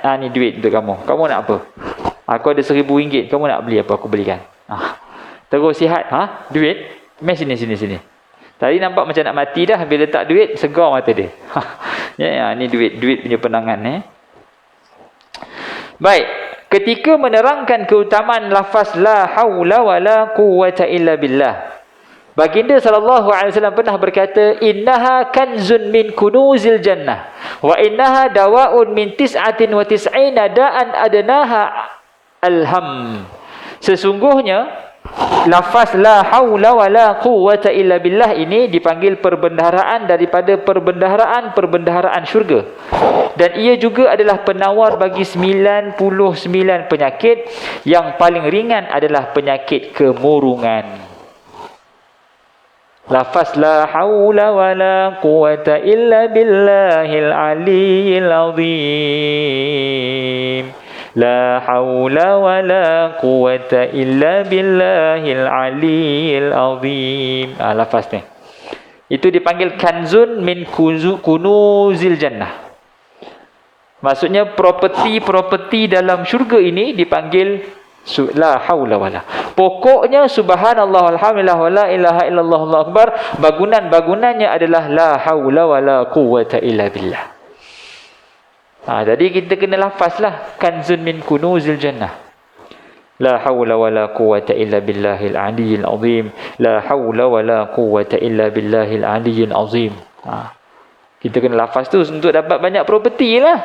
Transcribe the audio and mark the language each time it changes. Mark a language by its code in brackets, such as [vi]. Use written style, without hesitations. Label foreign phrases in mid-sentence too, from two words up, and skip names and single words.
[ms] Ni duit untuk kamu. Kamu nak apa? Aku ada RM1,000. Kamu nak beli apa? Aku belikan. Terus sihat. Duit? Mari sini. Tadi nampak macam nak mati dah. Bila tak duit, segar mata dia. Ni duit punya penangan. Baik. Ketika menerangkan keutamaan lafaz [ar] لا حول ولا قوة إلا بالله, [ms] Baginda SAW pernah berkata, [ar] إنها كنز من كنوز الجنة وإنها دواء من تسعة وتسعين داء أدناها الهم. [ms] Sesungguhnya lafaz [ar] لا حول ولا قوة إلا بالله [ms] ini dipanggil perbendaharaan daripada perbendaharaan syurga, dan ia juga adalah penawar bagi 99 penyakit. Yang paling ringan adalah penyakit kemurungan. [ar] Lafaz لا حول ولا قوة إلا بالله العلي العظيم. لا حول ولا قوة إلا بالله العلي العظيم. [ms] Lafaz ni. Itu dipanggil [ar] كنز من كنوز الجنة. [ms] Maksudnya properti dalam syurga ini dipanggil [ar] لا حول ولا. Pokoknya سبحان الله الحمد لله ولا إله إلا الله الله أكبر. [ms] Bangunannya adalah [ar] لا حول ولا قوة إلا بالله. [ms] Jadi kita kena lafazlah [ar] كنز من كنوز الجنة. لا حول ولا قوة إلا بالله العلي العظيم. لا حول ولا قوة إلا بالله العلي العظيم. [ms] Kita kena lafaz tu untuk dapat banyak properti lah.